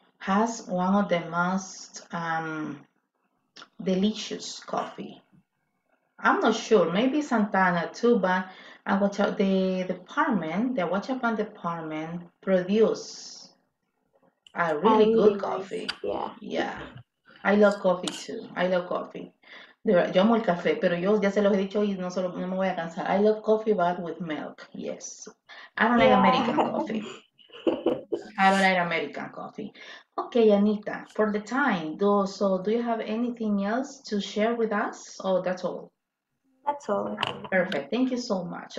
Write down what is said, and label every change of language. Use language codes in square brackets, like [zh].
[en] has one of the most delicious coffee. I'm not sure, maybe Santana too, but the department, the Huachapan department produce a A really really good nice, coffee. yeah. Yeah, I love coffee too. I love coffee. [es] Yo amo el café, pero yo ya se los he dicho y no me voy a cansar. [en] I love coffee, but with milk. Yes. I don't like American Yeah. coffee. I don't like American coffee. Okay, Anita, for the time, do you have anything else to share with us? Oh, that's all. That's all. Perfect. Thank you so much.